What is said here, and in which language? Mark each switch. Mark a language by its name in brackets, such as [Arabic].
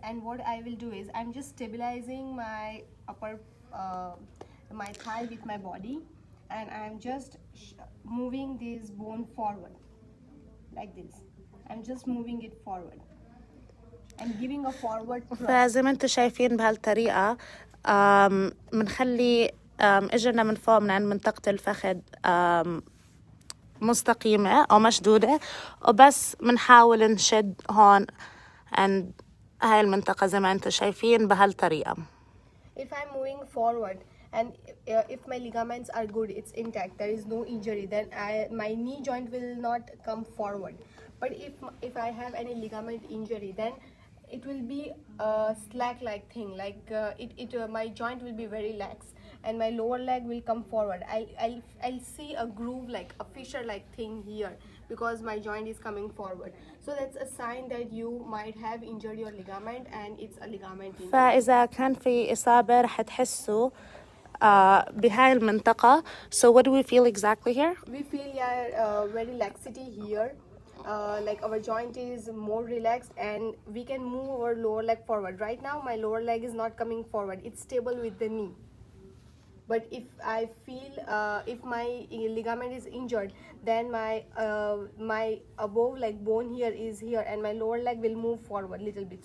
[English] And what I will do is I'm just stabilizing my upper my thigh with my body, and I'm just moving this bone forward like this. I'm just moving it forward and giving a forward thrust. [Arabic] فزي ما انتم شايفين بهالطريقة منخلي إجرنا من فوق من عند منطقة الفخذ مستقيمة أو مشدودة، وبس منحاول نشد هون عند هاي المنطقة زي ما انتم شايفين بهالطريقة. [English] If I'm moving forward and if my ligaments are good, it's intact, there is no injury, then my knee joint will not come forward. But if I have any ligament injury, then it will be a slack-like thing, like my joint will be very lax, and my lower leg will come forward. I'll see a groove, like a fissure-like thing here, because my joint is coming forward. So that's a sign that you might have injured your ligament, and it's a ligament injury. [Arabic] فإذا كان في إصابة رح تحسوا بهاي المنطقة. [English] So what do we feel exactly here? We feel very laxity here. Like our joint is more relaxed, and we can move our lower leg forward. Right now my lower leg is not coming forward, it's stable with the knee. But if I feel if my ligament is injured, then my above like bone here is here, and my lower leg will move forward a little bit.